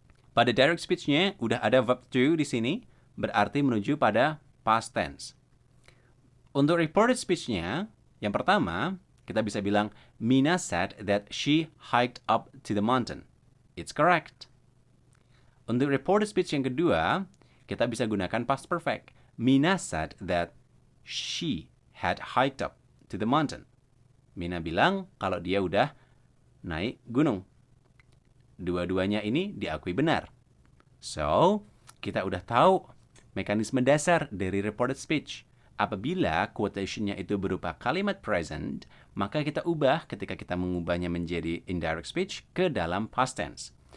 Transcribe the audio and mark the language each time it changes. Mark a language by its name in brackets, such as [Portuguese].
[Indonesian] Pada direct speech-nya, udah ada verb to di sini, berarti menuju pada past tense. Untuk reported speech-nya, yang pertama, kita bisa bilang, [English] Mina said that she hiked up to the mountain. It's correct. [Indonesian] Untuk reported speech yang kedua, kita bisa gunakan past perfect. [English] Mina said that she had hiked up to the mountain. [Indonesian] Mina bilang kalau dia udah naik gunung. Dua-duanya ini diakui benar. So, kita udah tahu mekanisme dasar dari reported speech. Apabila quotation-nya itu berupa kalimat present, maka kita ubah ketika kita mengubahnya menjadi indirect speech ke dalam past tense.